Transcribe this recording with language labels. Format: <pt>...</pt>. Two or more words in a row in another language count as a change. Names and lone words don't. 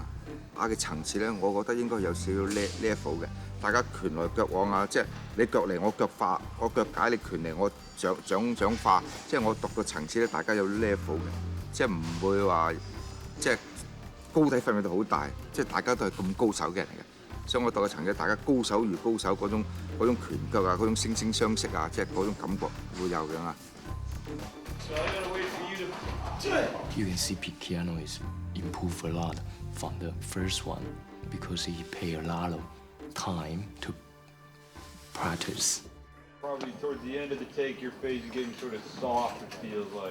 <yue>打嘅層次咧，我覺得應該有少少 level 嘅，大家拳來腳往啊，即係你腳嚟我腳化，我腳解你拳嚟我掌化，即係我讀個層次咧，大家有 level 嘅，即係唔會話即係高低分別到好大，即係大家都係咁高手嘅人嚟嘅，所以我讀嘅層次，大家高手如高手嗰種拳腳啊，嗰種惺惺相惜啊，即係嗰種感覺會有嘅嘛。</yue> <en>You can see Keanu is improved a lot from the first one because he paid a lot of time to practice. Probably towards the end of the take, your face is getting sort of soft, it feels like.</en>